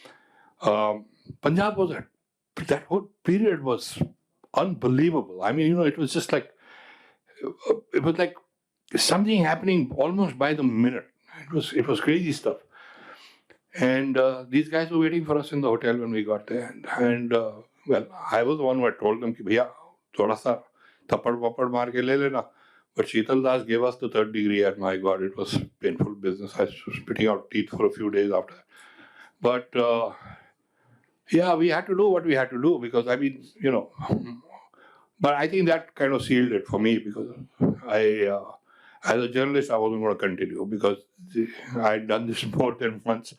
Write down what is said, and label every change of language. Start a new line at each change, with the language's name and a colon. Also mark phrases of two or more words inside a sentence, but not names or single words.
English: Punjab was that whole period was unbelievable. I mean, it was just like, it was like something happening almost by the minute. It was crazy stuff. And these guys were waiting for us in the hotel when we got there. And well, I was the one who had told them,
Hindi: "भैया, थोड़ा सा थप्पड़ वप्पड़ मार के ले लेना."
English: But Sheetal Das gave us the 3rd degree, and my God, it was painful business. I was spitting out teeth for a few days after that. But yeah, we had to do what we had to do because, I mean, but I think that kind of sealed it for me because as a journalist, I wasn't going to continue because I had done this more than once.